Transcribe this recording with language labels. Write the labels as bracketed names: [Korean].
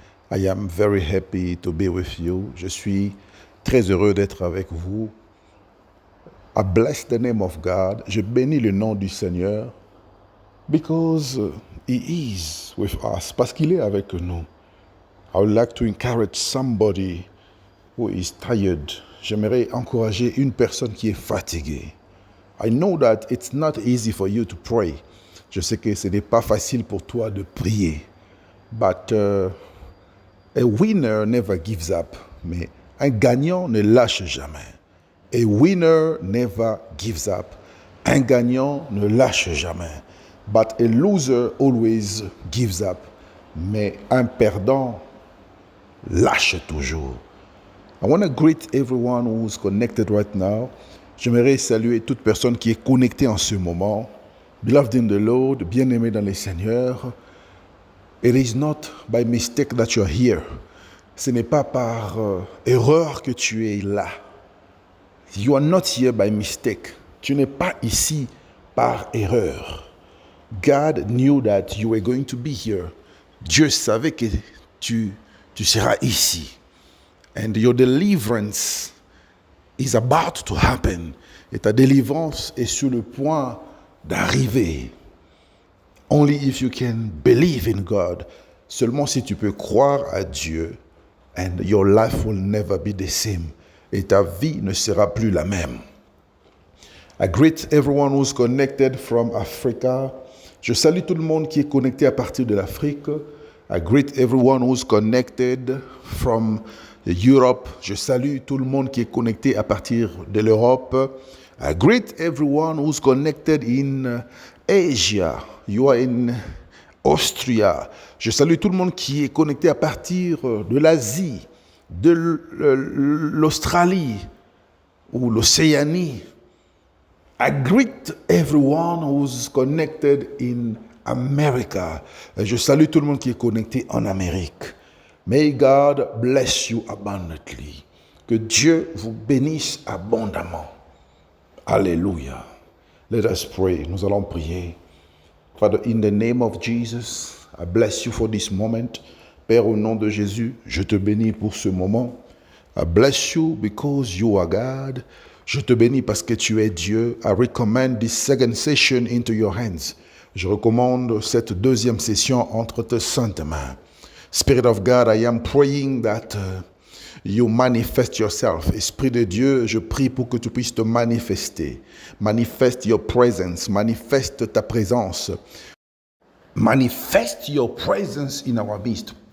[English] I am very happy to be with you. [French] Je suis très heureux d'être avec vous. [English] I bless the name of God. [French] Je bénis le nom du Seigneur [English] because He is with us, [French] parce qu'il est avec nous. [English] I would like to encourage somebody who is tired. [French] J'aimerais encourager une personne qui est fatiguée. [English] I know that it's not easy for you to pray. [French] Je sais que ce n'est pas facile pour toi de prier. [English] But a winner never gives up. [French] Mais un gagnant ne lâche jamais. [English] A winner never gives up. [French] Un gagnant ne lâche jamais. [English] But a loser always gives up. [French] Mais un perdant lâche toujours. [English] I want to greet everyone who's connected right now. [French] J'aimerais saluer toute personne qui est connectée en ce moment. [English] Beloved in the Lord, [French] bien-aimé dans le Seigneur, [English] it is not by mistake that you are here. [French] Ce n'est pas par erreur que tu es là. [English] You are not here by mistake. [French] Tu n'es pas ici par erreur. [English] God knew that you were going to be here. [French] Dieu savait que tu seras ici. [English] And your deliverance is about to happen. [French] Et ta délivrance est sur le point d'arriver. [English] Only if you can believe in God. [French] Seulement si tu peux croire à Dieu, [English] and your life will never be the same. [French] Et ta vie ne sera plus la même. [English] I greet everyone who's connected from Africa. [French] Je salue tout le monde qui est connecté à partir de l'Afrique. [English] I greet everyone who's connected from Europe. [French] Je salue tout le monde qui est connecté à partir de l'Europe. [English] I greet everyone who's connected in Asia. You are in Austria. [French] Je salue tout le monde qui est connecté à partir de l'Asie, de l'Australie ou l'Océanie. [English] I greet everyone who's connected in America. [French] Je salue tout le monde qui est connecté en Amérique. [English] May God bless you abundantly. [French] Que Dieu vous bénisse abondamment. Alléluia. [English] Let us pray. [French] Nous allons prier. [English] Father, in the name of Jesus, I bless you for this moment. [French] Père, au nom de Jésus, je te bénis pour ce moment. [English] I bless you because you are God. [French] Je te bénis parce que tu es Dieu. [English] I recommend this second session into your hands. [French] Je recommande cette deuxième session entre tes saintes mains. [English] Spirit of God, I am praying that you manifest yourself. [French] Esprit de Dieu, je prie pour que tu puisses te manifester. [English] Manifest your presence. [French] Manifeste ta présence. [English] Manifest your presence in our midst.